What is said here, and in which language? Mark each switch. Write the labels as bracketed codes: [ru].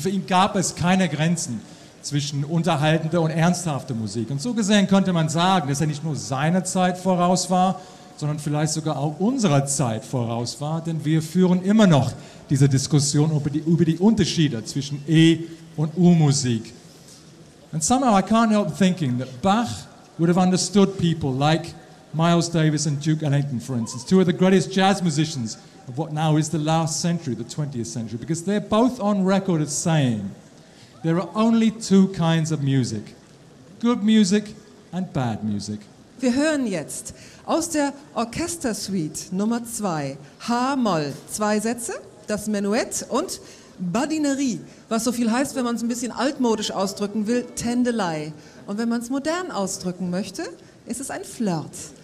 [de] Für ihn gab es keine Grenzen zwischen unterhaltender und ernsthafter Musik. Und so gesehen könnte man sagen, dass er nicht nur seiner Zeit voraus war, sondern vielleicht sogar auch unserer Zeit voraus war, denn wir führen immer noch diese Diskussion über die Unterschiede zwischen E- und U-Musik. [en] And somehow I can't help thinking that Bach would have understood people like Miles Davis and Duke Ellington, for instance, two of the greatest jazz musicians of what now is the last century, the 20th century, because they're both on record as saying there are only two kinds of music, good music and bad music. [de] Wir hören jetzt aus der Orchestersuite Nummer 2, H-Moll, zwei Sätze, das Menuett und Badinerie, was so viel heißt, wenn man es ein bisschen altmodisch ausdrücken will, Tändelei. Und wenn man es modern ausdrücken möchte, ist es ein Flirt.